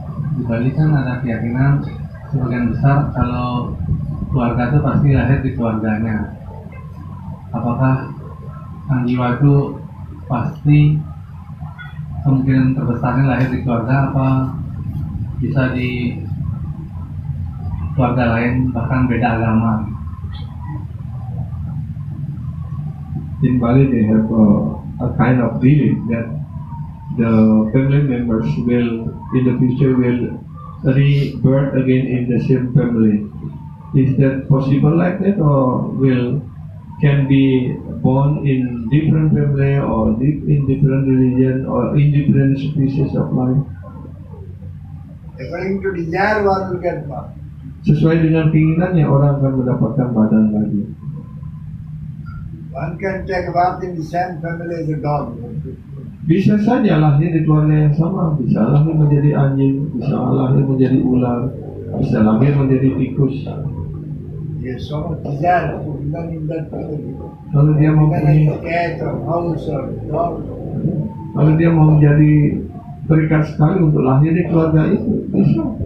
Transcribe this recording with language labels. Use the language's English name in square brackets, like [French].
[Indonesian] Di Bali kan ada keyakinan sebagian besar kalau keluarga itu pasti lahir di keluarganya. Apakah sang jiwa itu pasti kemungkinan terbesarnya lahir di keluarga, apa bisa di keluarga lain bahkan beda agama? [English] In Bali they have a kind of belief that the family members will in the future will rebirth again in the same family. Is that possible like that, or can be born in different family or in different religion or in different species of life? According to desire, one will get born. [Indonesian] Sesuai dengan keinginannya orang akan mendapatkan badan lagi. [English] One can take birth in the same family as a dog. [Indonesian] Bisa saja lahir di keluarga yang sama, bisa lahir menjadi anjing, bisa lahir menjadi ular, bisa lahir menjadi tikus. [English] Yes, so much desire to become in that family. [Indonesian] Kalau dia mau [English] Become a cat or mouse or dog. [Indonesian] Kalau dia mau menjadi terikat sekali untuk lahir di keluarga itu, bisa.